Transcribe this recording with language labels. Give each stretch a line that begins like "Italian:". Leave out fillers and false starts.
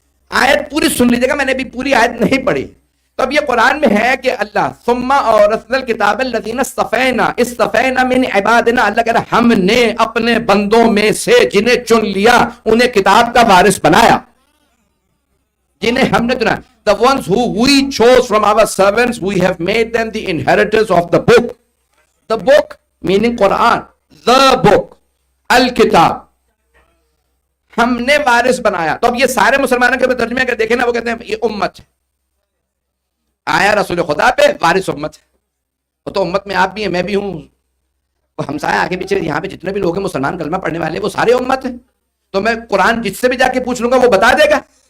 Urdu: آیت پوری سن لیجیے گا، میں نے بھی پوری آیت نہیں پڑھی. تو اب یہ قرآن میں ہے کہ اللہ
Arabic: ثم اورثنا الکتاب الذین اصطفینا، اصطفینا من عبادنا،
Urdu: اللہ کہہ رہا ہم نے اپنے بندوں میں سے جنہیں چن لیا انہیں کتاب کا وارث بنایا. جنہیں ہم نے چنا،
English: the ones who we chose from our servants we have made them the inheritors of the book. The book meaning Quran, the book, الکتاب،
Urdu: ہم نے وارث بنایا. تو اب یہ سارے مسلمانوں کے ترجمے اگر دیکھیں نا، وہ کہتے ہیں یہ امت ہے، آیا رسول خدا پہ، وارث امت ہے. وہ تو امت میں آپ بھی ہیں، میں بھی ہوں، ہمسایہ آگے پیچھے یہاں پہ جتنے بھی لوگ ہیں مسلمان کلمہ پڑھنے والے وہ سارے امت ہیں. تو میں قرآن جس سے بھی جا کے پوچھ لوں گا وہ بتا دے گا.